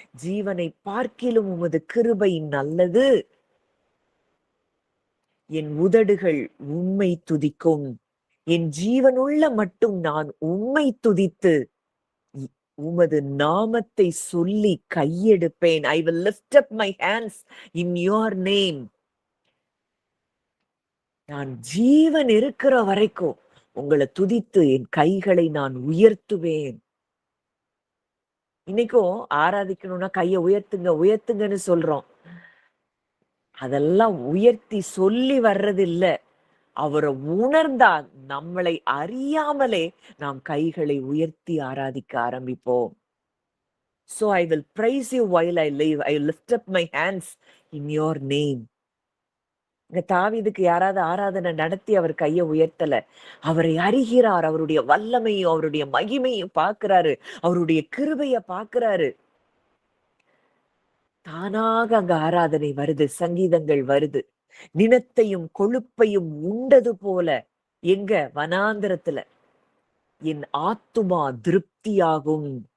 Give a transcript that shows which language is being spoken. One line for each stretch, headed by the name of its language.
Tamil: ஜீவனை பார்க்கிலும் உமது கிருபை நல்லது. என் உதடுகள் உம்மை துதிக்கும். என் ஜீவனுள்ள மட்டும் நான் உம்மை துதித்து உமது நாமத்தை சொல்லி கையெடுப்பேன்.
English: I will lift up my hands in your name.
Tamil: நான் ஜீவன் இருக்கிற வரைக்கும் உங்களை துதித்து என் கைகளை நான் உயர்த்துவேன். இன்னைக்கும் ஆராதிக்கணும்னா கையை உயர்த்துங்க உயர்த்துங்கன்னு சொல்றோம். அதெல்லாம் உயர்த்தி சொல்லி வர்றது இல்ல. அவரை உணர்ந்தா நம்மளை அறியாமலே நாம் கைகளை உயர்த்தி ஆராதிக்க ஆரம்பிப்போம்.
English: So I will praise you while I live. I lift up my hands in your name.
Tamil: இங்க தாவீதுக்கு யாராவது ஆராதனை நடத்தி அவர் கையை உயர்த்தல. அவரை அறிகிறார். அவருடைய வல்லமையும் அவருடைய மகிமையும் பார்க்கிறாரு. அவருடைய கிருபைய பார்க்கிறாரு. தானாக அங்க ஆராதனை வருது, சங்கீதங்கள் வருது. நினத்தையும் கொழுப்பையும் உண்டது போல எங்க வனாந்திரத்துல என் ஆத்துமா திருப்தியாகும்.